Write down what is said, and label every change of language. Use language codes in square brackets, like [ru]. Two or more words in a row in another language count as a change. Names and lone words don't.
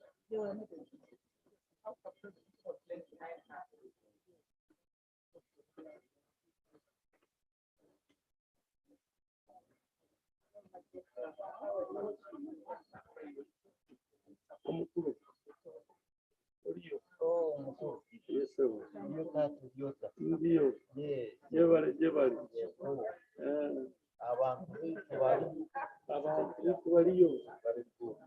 [lg] Omukulu. Oliyo. [sw] Oh, mkuu. [en] Yes, sir. [sw] Hiyo tatu yote. Ndiyo. [en] Yes. Jebali. [lg] Abantu bali Abantu baliyo. bali ku.